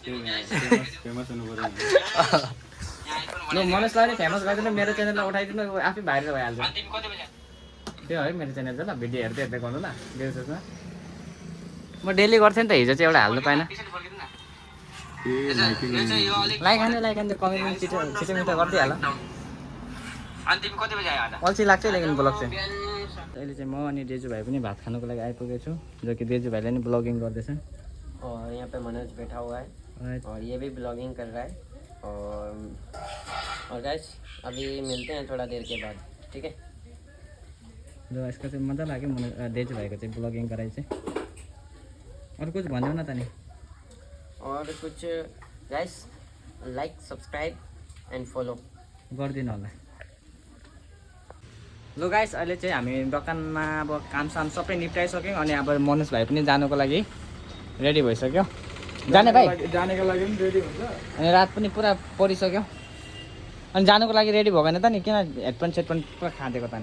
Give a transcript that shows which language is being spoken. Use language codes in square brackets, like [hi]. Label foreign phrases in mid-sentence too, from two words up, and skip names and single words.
[ne] ल मनोजलाई पनि फेमस गरिदिनु मेरो च्यानललाई उठाइदिनु आफै भाइरल भइहाल्छ त्यो है मेरो च्यानल चाहिँ ल भिडियो हेर्दै हेर्दै गर्नु ल देउसोमा म डेली गर्थेँ नि त हिजो चाहिँ एउटा हाल्नु पाएन लाइक हान्यो कमेन्ट छिटो मिठो गरिदिइहाल अल्छी लाग्छ लेकिन ब्लग चाहिँ अहिले चाहिँ म अनि डेजुभाइ पनि भात खानुको लागि आइपुगेको छु जो कि डेजुभाइले नि ब्लगिङ गर्दैछ [hi] और यहाँ पे मनोज बैठा हुआ है और ये भी ब्लॉगिंग कर रहा है और गाइस अभी मिलते हैं थोड़ा देर के बाद ठीक है [ne] ल यसको चाहिँ मजा लाग्यो डेजुभाइको चाहिँ ब्लगिङ गराइ चाहिँ अरू कुछ भन्नु न त नि [hi] और कुछ [en] guys like subscribe and follow [ne] गरिदिनु होला ल गाइस अहिले चाहिँ हामी दोकानमा अब कामसाम सबै निप्टाइसक्यौँ अनि अब मनोज भाइ पनि जानुको लागि रेडी भइसक्यो जाने भाइ जानेको लागि पनि रेडी हुन्छ अनि रात पनि पुरा परिसक्यो अनि जानुको लागि रेडी भएको त नि किन हेडफोन सेडफोन पुरा खाँदेको त नि